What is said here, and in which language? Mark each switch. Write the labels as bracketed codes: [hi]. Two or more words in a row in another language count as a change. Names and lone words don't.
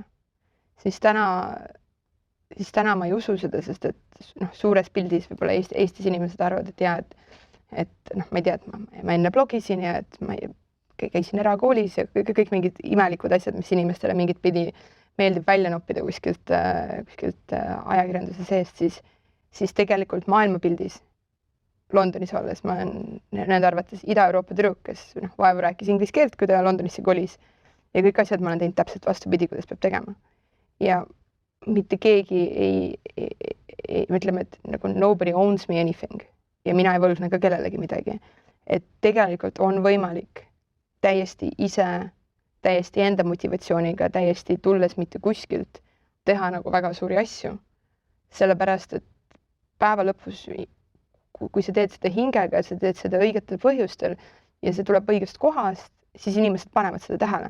[et] Siis täna ma ei usu seda, sest et suures pildis võib-olla Eestis inimesed arvavad, et ma ei tea, et ma enne blogisin ja et ma käisin erakoolis ja kõik mingid imelikud asjad, mis inimestele mingit pidi meeldib välja noppida kuskilt ajakirjanduse seest, siis tegelikult maailmapildis Londonis olles ma olen nende arvates Ida-Euroopa tüdruk, kes vaevu rääkis inglise keelt, kui ta Londonisse kolis. Ja kõik asjad ma olen teinud täpselt vastupidi, kuidas peab tegema. Ja mitte keegi ütleme, et nagu [en] nobody owns me anything [et] ja mina ei võlgne ka kellelegi midagi. Et tegelikult on võimalik täiesti enda motivatsiooniga, täiesti tulles mitte kuskilt teha nagu väga suuri asju. Sellepärast, et päeva lõpus, kui sa teed seda hingega, sa teed seda õigetel põhjustel ja see tuleb õigest kohast, siis inimesed panevad seda tähele.